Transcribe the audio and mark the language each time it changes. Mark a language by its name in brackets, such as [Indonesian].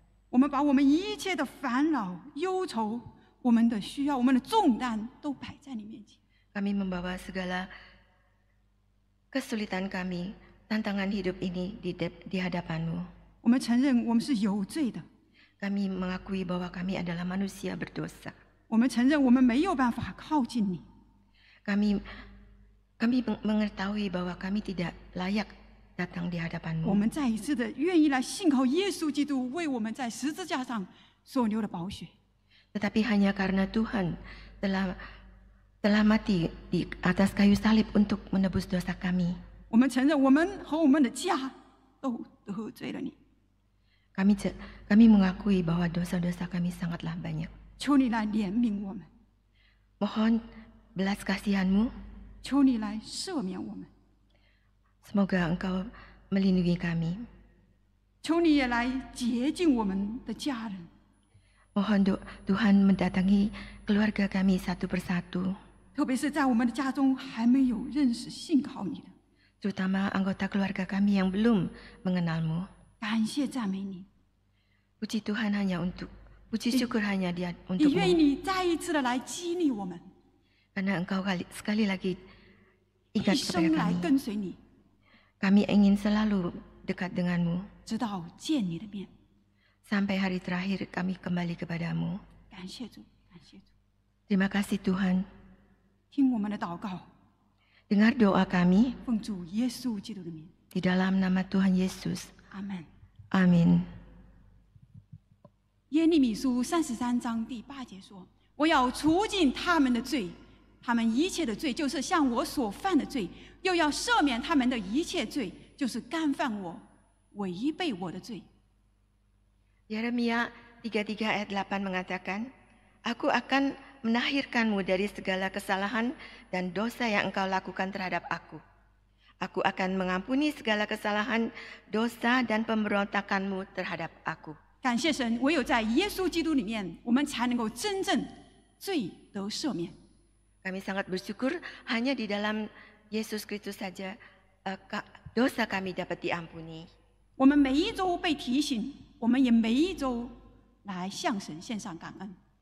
[Chinese] 我们把我们一切的烦恼、忧愁、我们的需要、我们的重担都摆在你面前。 [Indonesian] Kami membawa segala kesulitan kami, tantangan hidup ini di hadapan-Mu. [Chinese] 我们承认我们是有罪的， [Indonesian] Kami mengakui bahwa kami adalah manusia berdosa. [Chinese] 我们承认我们没有办法靠近你， [Indonesian] Kami mengetahui bahwa kami tidak layak datang di [Chinese] 我 [Indonesian] hadapan-Mu. [Chinese] 们再一次的愿意来信靠耶稣基督为我们在十字架上所流的宝血。 [Indonesian] Tetapi hanya karena Tuhan telah mati di atas kayu salib untuk menebus dosa kami. [Chinese] 我们承认我们和我们的家都得罪了你， [Indonesian] Kami mengakui bahwa dosa-dosa kami sangatlah banyak. [Chinese] 求你来怜悯我们， [Indonesian] Mohon belas kasihan-Mu. [Chinese] 求你来赦免我们， [Indonesian] Semoga Engkau melindungi kami. [Chinese] 求你也来洁净我们的家人。 [Indonesian] Mohon Tuhan mendatangi keluarga kami satu persatu, [Chinese] 特别是在我们的家中还没有认识信靠你的， [Indonesian] terutama anggota keluarga kami yang belum mengenal-Mu. [Chinese] 感谢赞美你， [Indonesian] Puji Tuhan puji syukur hanya Dia [Chinese] 也愿意 [Indonesian] untuk-Mu. [Chinese] 你再一次的来激励我们， [Indonesian] Karena Engkau sekali lagi Ingat [Chinese] 一 [Indonesian] kepada [Chinese] 生来 [Indonesian] kami. [Chinese] 跟随你， [Indonesian] Kami ingin selalu dekat denganmu. [Chinese] 直到见你的面。 [Indonesian] Sampai hari terakhir kami kembali kepadamu. [Chinese] 感谢主，感谢主， [Indonesian] Terima kasih Tuhan. [Chinese] 听我们的祷告， [Indonesian] Dengar doa kami [Chinese] 奉主耶稣基督的名， [Indonesian] di dalam nama Tuhan Yesus. [Chinese] 阿门。 [Indonesian] Amin. [Chinese] 耶利米书33章第8节说：“我要除尽他们的罪，他们一切的罪，就是像我所犯的罪；又要赦免他们的一切罪，就是干犯我、违背我的罪。” [Indonesian] Yeremia 33 ayat 8 mengatakan, Aku akan menahirkanmu dari segala kesalahan dan dosa yang engkau lakukan terhadap aku. Aku akan mengampuni segala kesalahan, dosa dan pemberontakanmu terhadap aku. [Chinese] 感谢神，唯有在耶稣基督里面，我们才能够真正罪得赦免。 [Indonesian] Kami sangat bersyukur hanya di dalam Yesus Kristus saja dosa kami dapat diampuni. [Chinese] 我们每一周被提醒，我们也每一周来向神献上感恩。